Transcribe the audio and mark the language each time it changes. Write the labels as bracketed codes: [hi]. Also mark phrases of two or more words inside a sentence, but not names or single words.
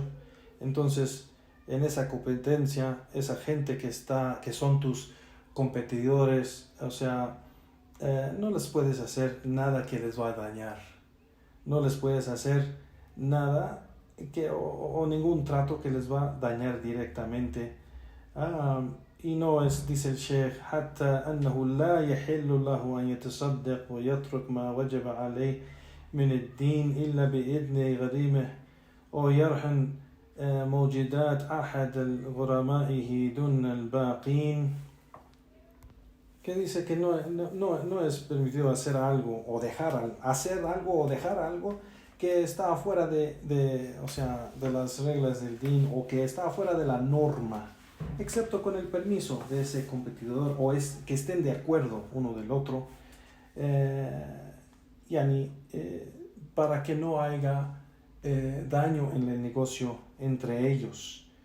[es] Entonces, en esa competencia, esa gente que son tus competidores, o sea, no les puedes hacer nada que les va a dañar. No les puedes hacer nada o ningún trato que les va a dañar directamente. Y no es, dice el Sheikh, [ar] حتى أنه لا يحل له أن يتصدق ويترك ما وجب عليه من الدين إلا بإذن غريمه أو يرهن موجودات أحد غرمائه دون الباقين. [es] Que dice que no es permitido hacer algo o dejar algo que está fuera o sea, de las reglas del din o que está fuera de la norma, excepto con el permiso de ese competidor o que estén de acuerdo uno del otro, para que no haya daño en el negocio entre ellos.